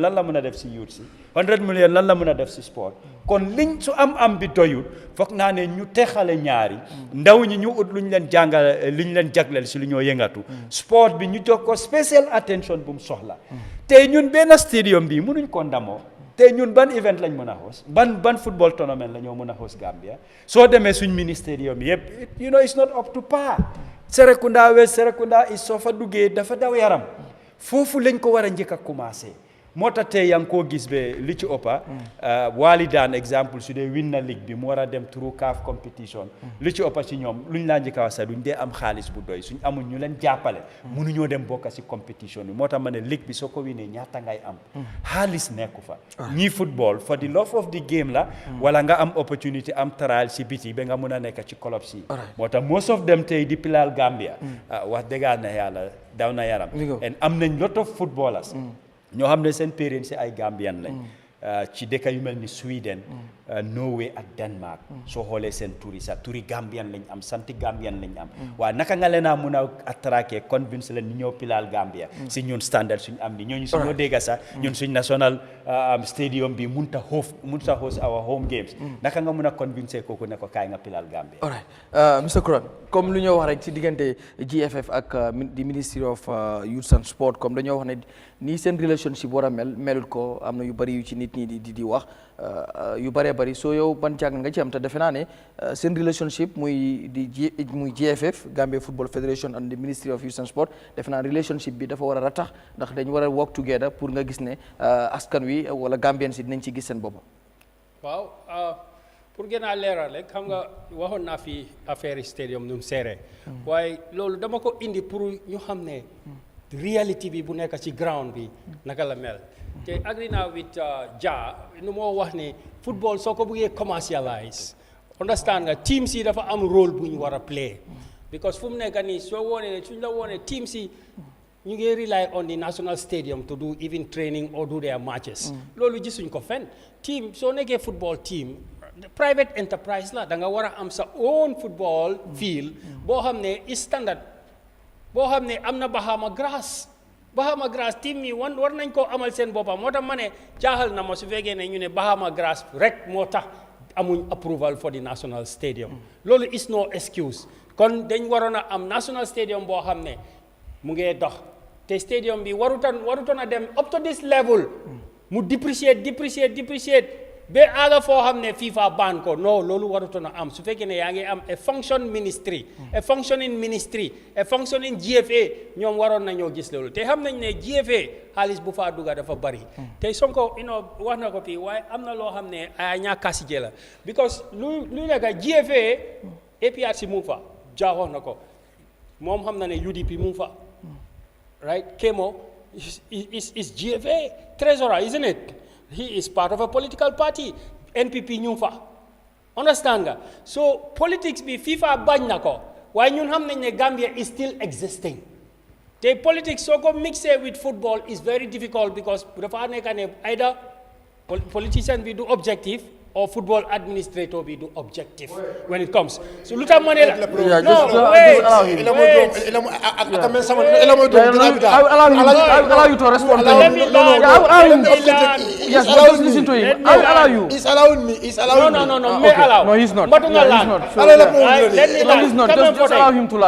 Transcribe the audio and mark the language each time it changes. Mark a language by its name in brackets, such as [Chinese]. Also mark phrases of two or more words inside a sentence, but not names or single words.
[Wolof] lan la mën a def si youth si 100 millions lan la mën a def si sport kon liñ su am bi doyul foog naa ne ñu texale ñaari ndaw ñi ñu ut lu ñu leen jàngal lu ñu leen jagleel si lu ñoo yëngatu sport bi ñu jox ko [English] special attention [Wolof] bu mu soxla tey ñun benn stadium bi mënuñ ko ndamoo te ñun ban event lañ mën a host ban [English] football tournament [Wolof] la ñoo mën a host Gambia soo demee suñ ministerium yëpp [English] it's not up to par. [Wolof] Serekunda West Serekunda is soo fa duggee dafa daw yaram foofu lañ ko war a njëkk a commencé moo tax tey yaa ngi koo gis be li ci ëppa Walidaan exemple su dee win na ligue bi mu war a dem [English] through CAF competition [Wolof] li ci ëppa ci ñoom luñ laa njëkk a wax sax duñ dee am xaalis bu doy suñ amul ñu leen jàppale mënuñoo dem bokka si competition bi moo tax ma ne ligue bi soo ko winee ñaata ngay am xaalis nekku fa ñii [English] football for the love of the game [Wolof] la wala nga am opportunity am trial si biti ba nga mun a nekk ci club si moo tax [English] most of them [Wolof] tey di pilal Gambia wax dëgg na yàlla daw na yaram and am nañ [English] lot of footballers [Wolof] ñoo xam ne seen parents ay Gambian lañ ci dëkk yu mel ni Sweden Norway ak Denmark soo xoolee seen turi sax turi Gambian lañ am santi Gambian lañ am waaye naka nga leen a mun a attraquer convince leen ñu ñëw pilal Gambia si ñun standard suñ am ni ñooñu suñoo dégga sax ñun suñ [English] national stadium [Wolof] bi munta [English] host our home games [Wolof] naka nga mun a convince kooku ne ko kaay nga pilal Gambia. [English] all right Mr. [Wolof] Kuran comme lu ñoo wax rek ci diggante GFF ak di Ministry of Youth and Sport comme dañoo wax ne nii seen relationship war a melut ko am na yu bari yu ci nit ñi di wax yu bëree bëri soo yow ban jàng nga ci am te defe naa ne seen relationship muy GFF Gambia Football Federation and the Ministry of Youth and Sport defe naa relationship bi dafa war a ratax ndax dañu war a [English] work together [Wolof] pour nga gis ne askan wi wala Gambian si dinañ ci gis seen bopp. waaw pour gën a leeral rek xam nga waxoon naa fi affaire stadium nu mu seeree waaye loolu dama ko indi pour ñu xam ne reality bi bu nekk ci ground bi naka la mel. te agree naa with Jah nu moo wax ne football soo ko bëggee commercialize understand nga team si dafa am rôle bu ñu war a play because fu mu nekk nii soo woonee ne suñ la woonee team si ñu ngi [English] rely on the national stadium to do even training or do their matches [Wolof] loolu gisuñ ko fenn team soo nekkee [English] football team private enterprise [Wolof] la da nga war a am sa [English] own football field [Wolof] boo xam ne [English] is standard [Wolof] boo xam ne am na Bahama grass team mi war nañ koo amal seen boppam moo tax ma ne jaaxal na ma su fekkee ne ñu ne Bahama grass rek moo tax amuñ [English] approval for the national stadium [Wolof] loolu [English] is no excuse [Wolof] kon dañ waroon a am [English] national stadium [Wolof] boo xam ne mu ngee dox te stadium bi warutoon a dem [English] up to this level [Wolof] mu depreciate ba aaga foo xam ne FIFA ban ko non loolu warutoon a am su fekkee ne yaa ngi am [English] a functioning ministry a functioning GFA [Wolof] ñoom waroon nañoo gis loolu te xam nañ ne GFA xaalis bu faa dugga dafa bari te Sonko wax na ko fii waaye am na loo xam ne ay ñàkkaasi jë la because lu nekk GFA APRC mu fa Jah wax na ko moom xam na ne UDP mu fa [English] right Kemo is GFA treasurer isn't it. He is part of a political party. [Wolof] NPP ñu fa understand nga so politics bi FIFA bañ na ko waaye ñun xam nañ ne [English] Gambia is still existing [Wolof] te politics soo ko mixé [English] with football is very difficult [Wolof] because dafa nekk ne [English] either politician [Wolof] bi du objective or [English] football administrator [Wolof] bi du objective [English] when it comes [Wolof] so lu tax ma ne la [English] allow you to respond to him. Yes, just listen to him. I will allow you. He's allowing me. No, may allow. No, he's not. But no, he's not. So, let me no, he's not. Just allow him to learn.